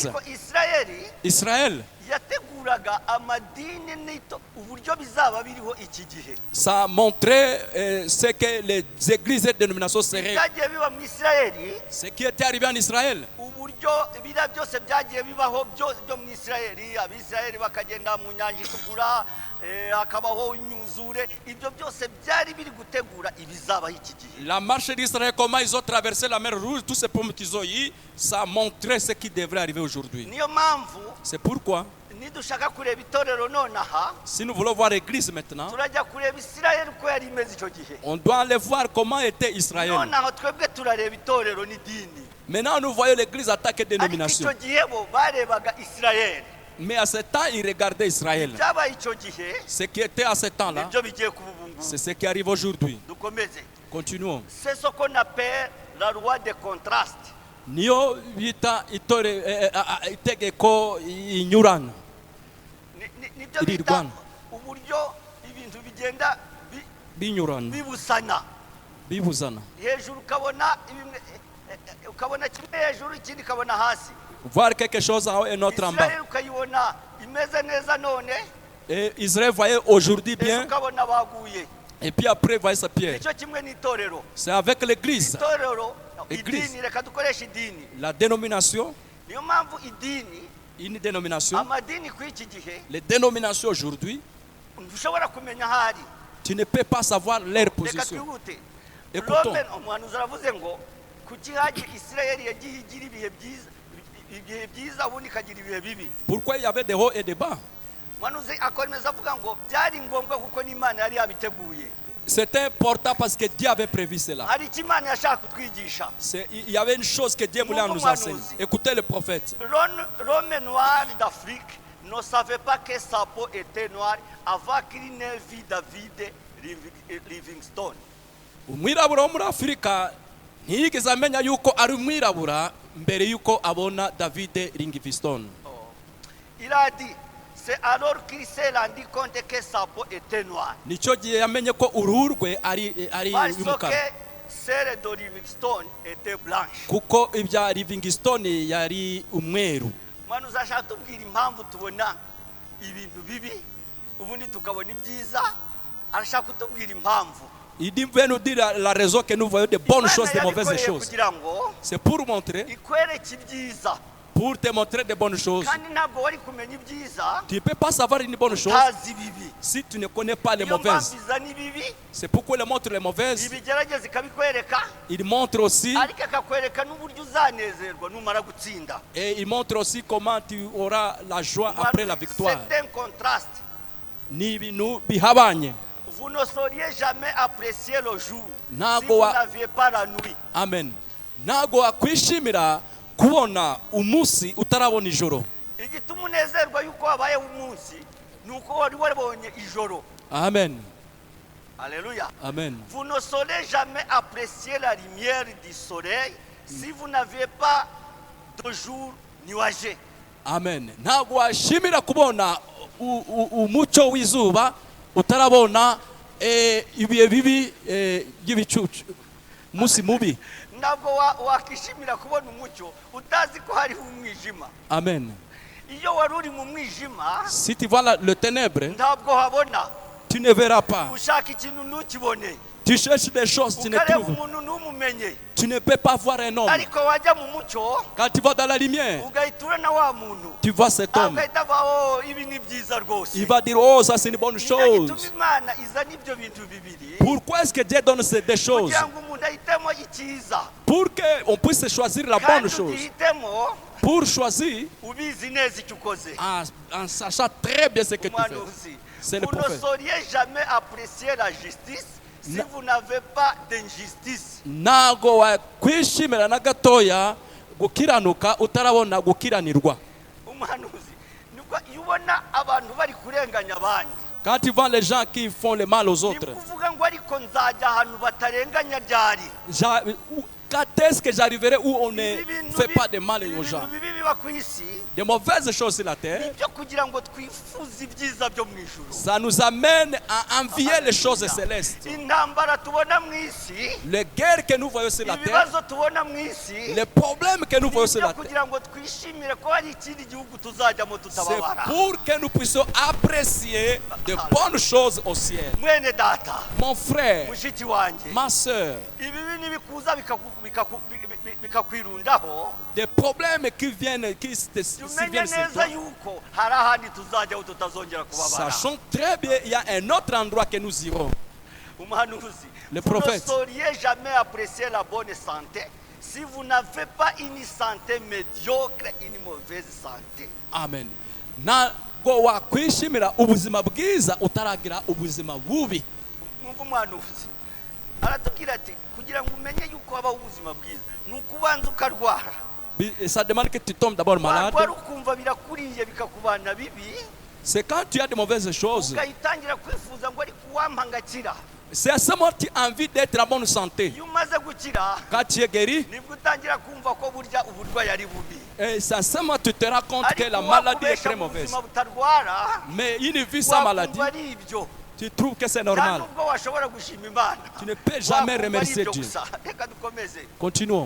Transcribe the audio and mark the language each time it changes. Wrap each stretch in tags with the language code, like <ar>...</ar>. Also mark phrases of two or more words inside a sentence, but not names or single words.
<rw>Ariko Israël yateguraga amadini n'ito uburyo bizaba biriho iki gihe.</rw> <fr>Ça montrait ce que les églises et dénominations seraient.</fr> <rw>Byagiye biba mu Israeli.</rw> <fr>Ce qui était arrivé en Israël.</fr> <rw>Uburyo bira byose byagiye bibaho byo mu Israeli, abisirayeli bakagenda mu nyanja itukura, akabaho imyuzure, ibyo byose byari biri gutegura ibizabaho iki gihe.</rw> <fr>La marche d'Israël, comment ils ont traversé la mer Rouge, tous ces pommes qu'ils ont eu, ça montrait ce qui devrait arriver aujourd'hui.</fr> <rw>Niyo mpamvu</rw> <fr>C'est pourquoi,</fr> <rw>nidushaka kureba itorero nonaha,</rw> <fr>si nous voulons voir l'église maintenant,</fr> <rw>turajya kureba Israeli uko yari imeze icyo gihe.</rw> <fr>on doit aller voir comment était Israël.</fr> <rw>Nonaha twebwe turareba itorero n'idini.</rw> <fr>Maintenant, nous voyons l'église attaquer des</fr> <rw>Ariko</rw> <fr>dénominations.</fr> <rw>icyo gihe bo barebaga Israeli.</rw> <fr>Mais à ce temps, ils regardaient Israël.</fr> <rw>Byabaye icyo gihe</rw> <fr>Ce qui était à ce temps-là,</fr> <rw>nibyo bigiye kuba ubu ngubu.</rw> <fr>c'est ce qui arrive aujourd'hui.</fr> <rw>Dukomeze.</rw> <fr>Continuons. C'est ce qu'on appelle la loi de contraste.</fr> <rw>Niyo bita itegeko inyurana. Nibyo Iri bita Rwanda. uburyo ibintu bigenda Binyurana, bibusana. bibuzana. Hejuru ukabona kimwe hejuru ikindi ukabona hasi.</rw> <fr>Voir quelque chose en haut et notre en bas.</fr> <rw>Israeli ukayibona imeze neza none,</rw> <fr>Et Israël voyait aujourd'hui</fr> <rw>ejo</rw> <fr>bien,</fr> <rw>ukabona baguye.</rw> <fr>et puis après voyait sa pierre.</fr> <rw>Nicyo kimwe n'itorero.</rw> <fr>C'est avec l'église,</fr> <rw>Itorero,</rw> <fr>Église.</fr> <rw>idini, reka dukoreshe idini.</rw> <fr>la dénomination,</fr> <rw>Niyo mpamvu idini,</rw> <fr>une dénomination.</fr> <rw>amadini ku iki gihe,</rw> <fr>Les dénominations aujourd'hui,</fr> <rw>ntushobora kumenya ahari.</rw> <fr>tu ne peux pas savoir leur</fr> <rw>Reka</rw> <fr>position.</fr> <rw>twihute.</rw> <fr>Écoutons.</fr> <rw>Rome, umuhanuzi aravuze ngo kuki hagiye Israeli yagiye igira ibihe byiza ubundi ikagira ibihe bibi.</rw> <fr>Pourquoi il y avait des hauts et des bas?</fr> <rw>Umuhanuzi akomeza avuga ngo byari ngombwa kuko n'Imana yari yabiteguye.</rw> <fr>C'était important parce que Dieu avait prévu cela. Hari icyo Imana yashaka kutwigisha. Il y avait une chose que Dieu voulait nous enseigner. Écoutez le prophète. L'homme noir d'Afrique ne savait pas que sa peau était noire avant qu'il n'ait vu David Livingstone.</fr> <rw>Umwirabura wo muri Afurika ntiyigeze amenya yuko ari umwirabura mbere yuko abona David Livingstone.</rw> <fr>Il a dit, c'est alors qu'il s'est rendu compte que sa peau était noire.</fr> <rw>Nicyo gihe yamenye ko uruhu rwe ari</rw> <fr>Parce que</fr> <rw>umukara.</rw> <fr>celle de Livingstone était blanche.</fr> <rw>Kuko ibya Livingstone yari umweru. Manu zashaka tubwira impamvu tubona ibintu bibi ubundi tukabona ibyiza, arashaka kutubwira impamvu.</rw> <fr>Il dit veut nous dire la raison que nous voyons de bonnes choses, de mauvaises choses.</fr> <rw>Kugira ngo</rw> <fr>C'est pour montrer,</fr> <rw>ikwereke ibyiza.</rw> <fr>pour te montrer de bonnes choses.</fr> <rw>Kandi ntabwo wari kumenya ibyiza</rw> <fr>Tu ne peux pas savoir une bonne chose</fr> <rw>utazi ibibi.</rw> <fr>si tu ne connais pas les</fr> <rw>Niyo</rw> <fr>mauvaises.</fr> <rw>mpamvu izana ibibi,</rw> <fr>C'est pourquoi il montre les mauvaises.</fr> <rw>ibigerageza ikabikwereka,</rw> <fr>Il montre aussi,</fr> <rw>ariko akakwereka n'uburyo uzanezerwa numara gutsinda.</rw> <fr>et il montre aussi comment tu auras la joie après la victoire. C'est un contraste.</fr> <rw>Ni ibintu bihabanye.</rw> <fr>Vous ne sauriez jamais apprécier le jour si</fr> <rw>Ntabwo</rw> <fr>vous</fr> <rw>wa-</rw> <fr>n'aviez pas la nuit. Amen.</fr> <rw>Ntabwo wakwishimira kubona umunsi utarabona ijoro. Igituma unezerwa yuko wabayeho umunsi ni uko wari wabonye ijoro. Amen. Alléluia. Amen.</rw> <fr>Vous ne saurez jamais apprécier la lumière du soleil si vous n'avez pas de jour nuageux. Amen.</fr> <rw>Ntabwo washimira kubona umucyo w'izuba utarabona ibihe bibi by'ibicucu. umunsi mubi. ntabwo wakishimira kubona umucyo utazi ko hariho umwijima. Amen. iyo wari uri mu mwijima</rw> <fr>Si tu vois le ténèbre,</fr> <rw>ntabwo habona.</rw> <fr>tu ne verras pas.</fr> <rw>ushaka ikintu ntukibone,</rw> <fr>Tu cherches des choses, tu ne</fr> <rw>ukareba</rw> <fr>trouves.</fr> <rw>umuntu ntumumenye,</rw> <fr>Tu ne peux pas voir un homme.</fr> <rw>ariko wajya mu mucyo</rw> <fr>Quand tu vas dans la lumière,</fr> <rw>ugahita urana wa muntu,</rw> <fr>tu vois cet homme.</fr> <rw>ugahita avuga ibi ni byiza rwose.</rw> <fr>Il va dire, oh, ça c'est une bonne</fr> <rw>nicyo</rw> <fr>chose.</fr> <rw>gituma imana izana ibyo bintu bibiri</rw> <fr>Pourquoi est-ce que Dieu donne des choses?</fr> <rw>kugira ngo umuntu ahitemo icyiza,</rw> <fr>Pour qu'on puisse choisir la bonne</fr> <rw>kandi</rw> <fr>chose.</fr> <rw>ugihitemo</rw> <fr>Pour choisir</fr> <rw>ubizi neza icyo ukoze.</rw> <fr>en sachant très bien ce que tu fais.</fr> <rw>Umuhanuzi,</rw> <fr>C'est le vous ne prophète. sauriez jamais apprécier la justice si</fr> <rw>Na-</rw> <fr>vous n'avez pas d'injustice.</fr> <rw>Ntago wakwishimira na gatoya gukiranuka utarabona gukiranirwa. Umuhanuzi, nibwo iyo ubona abantu bari kurenganya abandi,</rw> <fr>Quand tu vois les gens qui font le mal aux</fr> <rw>ni</rw> <fr>autres,</fr> <rw>kuvuga ngo ariko nzajya ahantu batarenganya ryari.</rw> <fr>quand est-ce que j'arriverai où on ne</fr> <rw>Ibi bintu</rw> <fr>fait</fr> <rw>bi-</rw> <fr>pas de mal</fr> <rw>ibi</rw> <fr>aux</fr> <rw>bintu</rw> <fr>gens?</fr> <rw>bibi biba ku isi</rw> <fr>De mauvaises choses sur la terre,</fr> <rw>nibyo kugira ngo twifuze ibyiza byo mu ijuru.</rw> <fr>ça nous amène à envier les choses célestes.</fr> <rw>Intambara tubona mu isi,</rw> <fr>Les guerres que nous voyons sur la terre,</fr> <rw>ibibazo tubona mu isi,</rw> <fr>les problèmes que nous voyons sur</fr> <rw>nibyo</rw> <fr>la terre,</fr> <rw>kugira ngo twishimire ko hari ikindi gihugu tuzajyamo</rw> <fr>c'est</fr> <rw>tutababara.</rw> <fr>pour que nous puissions apprécier de bonnes choses au ciel.</fr> <rw>Mwene data,</rw> <fr>Mon frère,</fr> <rw>mushiki wanjye,</rw> <fr>ma soeur,</fr> <rw>ibibi nibikuza bikakwirundaho,</rw> <fr>des problèmes qui viennent,</fr> <rw>tumenye</rw> <fr>viennent sur</fr> <rw>neza</rw> <fr>toi,</fr> <rw>yuko hari ahandi tuzajyaho tutazongera kubabara.</rw> <fr>sachons très bien, il y a un autre endroit que nous irons.</fr> <rw>Umuhanuzi,</rw> <fr>Le vous ne prophète. sauriez jamais apprécier la bonne santé si vous n'avez pas une santé médiocre, une mauvaise santé. Amen.</fr> <rw>Ntabwo wakwishimira ubuzima bwiza utaragira ubuzima bubi. Mwumva umuhanuzi aratubwira ati kugira ngo umenye yuko habaho ubuzima bwiza ni ukubanza ukarwara.</rw> <fr>Ça demande que tu tombes d'abord malade.</fr> <rw>warwara ukumva birakuriye bikakubana bibi,</rw> <fr>C'est quand tu as de mauvaises choses.</fr> <rw>ugahitangira kwifuza ngo ariko uwampa ngakira.</rw> <fr>C'est à ce moment que tu as envie d'être en bonne santé.</fr> <rw>iyo umaze gukira</rw> <fr>Quand tu es guéri,</fr> <rw>nibwo utangira kumva ko burya uburwayi ari bubi.</rw> <fr>et c'est à ce moment que tu te rends compte que</fr> <rw>ariko</rw> <fr>la maladie est</fr> <rw>wakubesha</rw> <fr>très</fr> <rw>mu</rw> <fr>mauvaise.</fr> <rw>buzima butarwara</rw> <fr>Mais une vie sans maladie,</fr> <rw>wakumva ari ibyo,</rw> <fr>tu trouves que c'est</fr> <rw>nta</rw> <fr>normal.</fr> <rw>nubwo washobora gushima imana.</rw> <fr>Tu ne peux jamais</fr> <rw>Wakumva ari</rw> <fr>remercier</fr> <rw>ibyo</rw> <fr>Dieu.</fr> <rw>gusa. Reka dukomeze.</rw> <fr>Continuons.</fr>